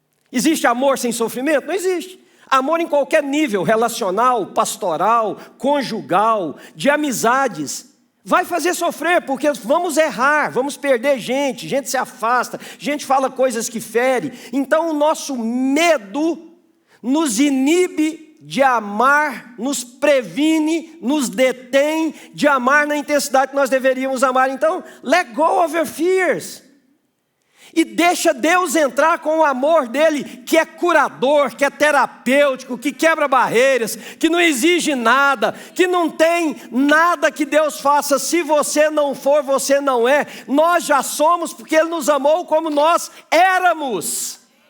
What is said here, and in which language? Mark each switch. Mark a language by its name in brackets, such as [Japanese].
[Portuguese] Existe amor sem sofrimento? Não existe. Amor em qualquer nível, relacional, pastoral, conjugal, de amizades, vai fazer sofrer, porque vamos errar, vamos perder gente se afasta, gente fala coisas que ferem. Então o nosso medo nos inibe de amar, nos previne, nos detém de amar na intensidade que nós deveríamos amar. Então, [English] let go of your fears. [Portuguese] E deixa Deus entrar com o amor dele, que é curador, que é terapêutico, que quebra barreiras, que não exige nada, que não tem nada que Deus faça. Se você não for, você não é. Nós já somos, porque Ele nos amou como nós éramos.